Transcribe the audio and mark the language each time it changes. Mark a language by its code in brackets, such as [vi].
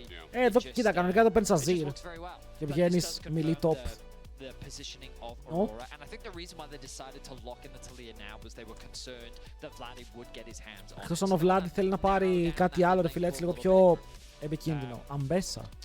[el] Εδώ κοίτα, κανονικά εδώ παίρνεις Azir και πηγαίνεις melee top. [en] The positioning of Aurora, and I think the reason why they decided to lock in the Talia now was they were concerned that Vladi would get his hands on. [el] Εκτός αν ο Vladi θέλει να πάρει κάτι άλλο, ρε φίλε, έτσι λίγο πιο επικίνδυνο. Αμπέσα.